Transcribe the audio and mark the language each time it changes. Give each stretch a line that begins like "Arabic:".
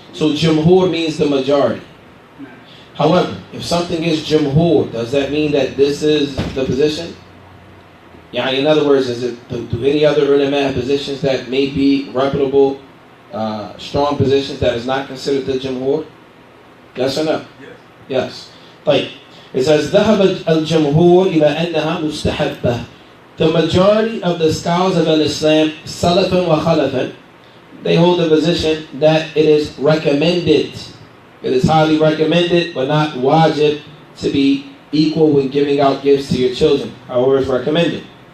English: So jumhur means the majority. However, if something is jumhur, does that mean that this is the position? Yeah, in other words, do any other ulama have positions that may be reputable, strong positions that is not considered the jumhur? Yes or no? Yes. Yes.
Arabic: طيب.
English: It says
Arabic: ذهب الجمهور إلى أنها مستحبة.
English: The majority of the scholars of Islam,
Arabic: salafan wa khalafan,
English: they hold the position that it is recommended. It is highly recommended, but not wajib, to be equal when giving out gifts to your children. However, it's recommended.